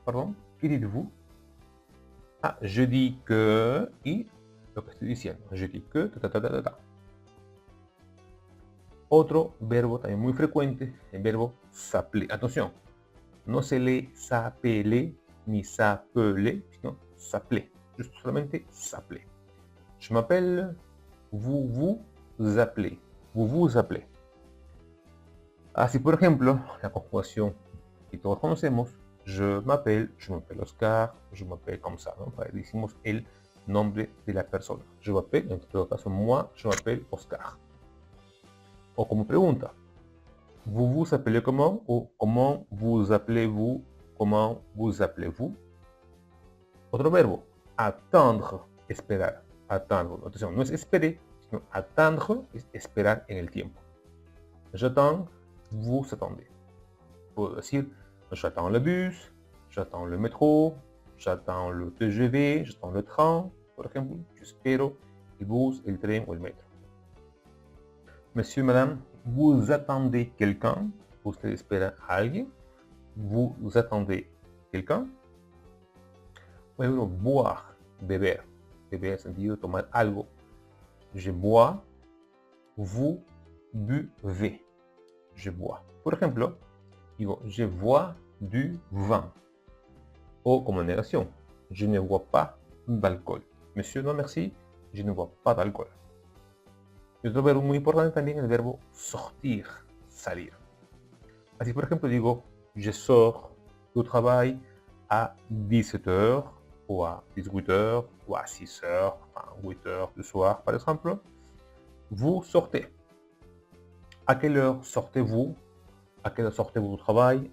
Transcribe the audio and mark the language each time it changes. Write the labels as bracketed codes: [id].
[es] Pardon, ¿qué [fr] dites-vous? Je dis que, [es] y lo que estoy diciendo, [fr] je dis que, [es] Otro verbo también muy frecuente, el verbo s'appeler. Atención, no se lee s'appeler ni s'appeler, sino s'appeler. [fr] Solamente s'appeler. Je m'appelle, vous vous appelez. Vous vous appelez. [es] Así, por ejemplo, la conjugación que todos conocemos, [fr] je m'appelle Oscar, je m'appelle comme ça, ¿no? [es] Decimos el nombre de la persona. [fr] Je m'appelle, [es] en todo caso, [fr] moi, je m'appelle Oscar. [es] O como pregunta, [fr] vous vous appelez comment? O comment vous appelez-vous? Comment vous appelez-vous? [es] Otro verbo, attendre, esperar. Attendre. Atención, no es esperar, sino attendre, es esperar en el tiempo. [fr] J'attends, vous attendez. [es] Puedo decir, [fr] j'attends le bus, j'attends le métro, j'attends le TGV, j'attends le train, [es] por ejemplo. Yo espero el bus, el tren o el metro. [fr] Monsieur, madame, vous attendez quelqu'un. [es] Usted espera a alguien. [fr] Vous attendez quelqu'un. [es] Por ejemplo, boire, beber. Beber en sentido de tomar algo. [fr] Je bois, vous buvez. Je bois. [es] Por ejemplo, digo, [fr] je bois du vin. [es] O como negación, [fr] je ne bois pas d'alcool. Monsieur, no merci, je ne bois pas d'alcool. [es] Y otro verbo muy importante también es el verbo sortir, salir. Así, por ejemplo, digo, [fr] je sors du travail à 17h o a 18h o a 6h, enfin 8h du soir, par exemple. Vous sortez. ¿A quelle heure sortez-vous? ¿A quelle heure sortez-vous du travail?